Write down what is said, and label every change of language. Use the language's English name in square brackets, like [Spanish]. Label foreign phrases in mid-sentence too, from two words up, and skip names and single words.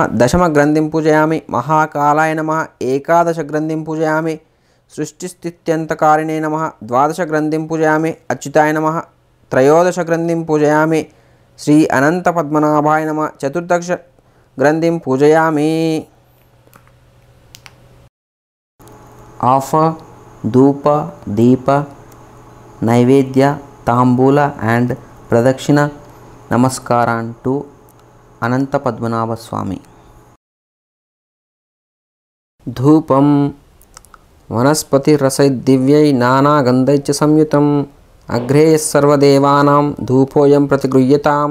[Sanskrit] दशम ग्रंथिं पूजयामि. महाकालाय नमः. एकादश ग्रंथिं पूजयामि. सृष्टिस्थित्यन्तकारिणे नमः. द्वादश ग्रंथिं पूजयामि. अच्युताय नमः. त्रयोदश ग्रंथिं पूजयामि. श्री अनंत पद्मनाभाय नमः. चतुर्दश ग्रंथिं पूजयामि. [English] Offer [Sanskrit] ధూప దీప నైవేద్య తాంబూల [English] అండ్ [Sanskrit] ప్రదక్షిణ నమస్కారాన్ [English] టు అనంత పద్మనాభ స్వామి. [Sanskrit] ధూపం వనస్పతిరసైర్దివ్యై నానాగంధైశ్చ సంయుతం అగ్రేయః సర్వదేవానాం ధూపోయం ప్రతిగృహ్యతాం.